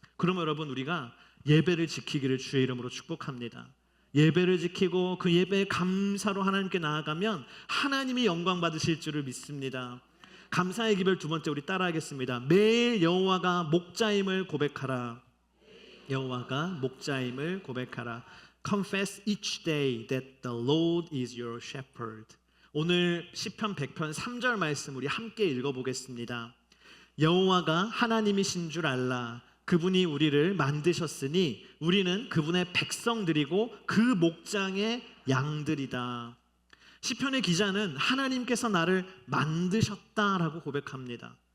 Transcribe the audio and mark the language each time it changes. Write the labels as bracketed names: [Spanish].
[Korean] 그러면 여러분, 우리가 예배를 지키기를 주의 이름으로 축복합니다. 예배를 지키고 그 예배의 감사로 하나님께 나아가면 하나님이 영광 받으실 줄을 믿습니다. 감사의 기별 두 번째, 우리 따라하겠습니다. 매일 여호와가 목자임을 고백하라. 여호와가 목자임을 고백하라. [English] Confess each day that the Lord is your shepherd. [Korean] 오늘 시편 100편 3절 말씀 우리 함께 읽어보겠습니다. 여호와가 하나님이신 줄 알라. 그분이 우리를 만드셨으니 우리는 그분의 백성들이고 그 목장의 양들이다. 시편의 기자는 하나님께서 나를 만드셨다라고 고백합니다.